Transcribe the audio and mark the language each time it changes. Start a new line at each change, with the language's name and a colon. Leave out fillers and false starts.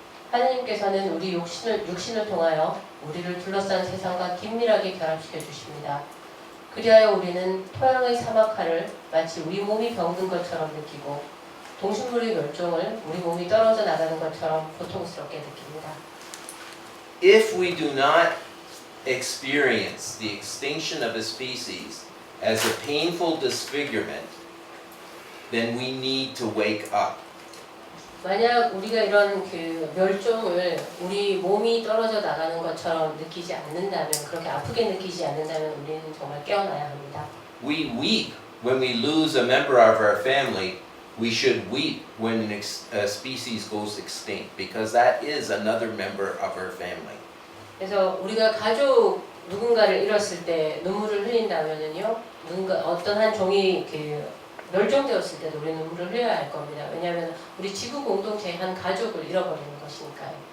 Korean: 하느님께서는 우리 육신을 통하여 우리를 둘러싼 세상과 긴밀하게 결합시켜 주십니다. 그리하여 우리는 토양의 사막화를 마치 우리 몸이 병든 것처럼 느끼고 동식물의 멸종을 우리 몸이 떨어져 나가는 것처럼 고통스럽게 느낍니다.
English: If we do not experience the extinction of a species as a painful disfigurement, then we need to wake up.
Korean: 만약 우리가 이런 그 멸종을 우리 몸이 떨어져 나가는 것처럼 느끼지 않는다면, 그렇게 아프게 느끼지 않는다면 우리는 정말 깨어나야 합니다.
English: We weep when we lose a member of our family. We should weep when a species goes extinct because that is another member of our family.
Korean: 그래서 우리가 가족 누군가를 잃었을 때 눈물을 흘린다면은요, 어떤 한 종이 그 멸종되었을 때도 우리 눈물을 흘려야 할 겁니다. 왜냐하면 우리 지구 공동체의 한 가족을 잃어버리는 것이니까요.